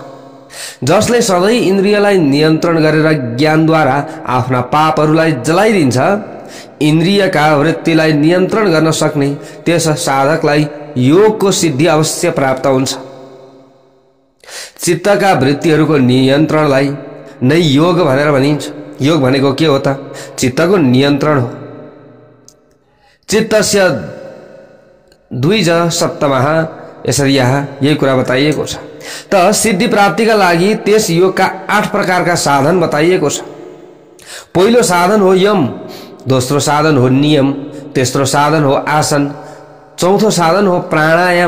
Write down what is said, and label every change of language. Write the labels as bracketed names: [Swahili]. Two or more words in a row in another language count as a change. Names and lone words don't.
[Nepali] जसले सधैँ इन्द्रियलाई नियन्त्रण गरेर ज्ञानद्वारा आफ्ना पापहरूलाई जलाइदिन्छ, इन्द्रियका वृत्तिलाई नियन्त्रण गर्न सक्ने त्यस साधकलाई योगको सिद्धि अवश्य प्राप्त हुन्छ। चित्तका वृत्तिहरूको नियन्त्रणलाई नै योग भनेर भनिन्छ। योग भनेको के हो त? चित्तको नियन्त्रण हो। [Sanskrit] चित्तस्य द्विज सप्तमः, [Nepali] यसरी यहाँ यही कुरा बताइएको छ। त सिद्धि प्राप्तिका लागि त्यस योगका 8 प्रकारका साधन बताइएको छ। पहिलो साधन हो यम, दोस्रो साधन हो नियम, तेस्रो साधन हो आसन, चौथो साधन हो प्राणायाम।